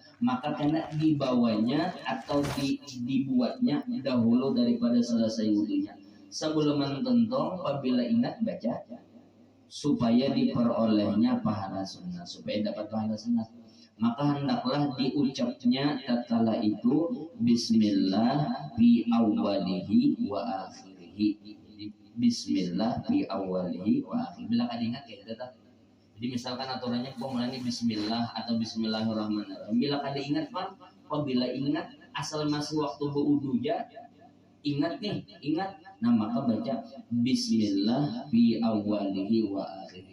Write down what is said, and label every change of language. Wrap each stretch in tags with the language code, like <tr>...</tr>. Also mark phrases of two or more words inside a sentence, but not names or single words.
<bjn>Maka kena dibawanya atau dibuatnya dahulu daripada selesai wudunya. Sebelum mententong apabila ingat baca supaya diperolehnya pahala sunnah, supaya dapat pahala sunnah. Maka hendaklah diucapnya tatkala itu</bjn> <ar>بسم الله في أوله وآخره. بسم الله في أوله وآخره.</ar> <bjn>Bila kada ingat kayak gitu. Jadi misalkan aturannya mulanya bismillah atau bismillahirrahmanirrahim. Bila kada ingat kan, apabila ingat asal masih waktu berwudu ya, ingat. Nah maka baca</bjn> <ar>بسم الله في أوله وآخره.</ar>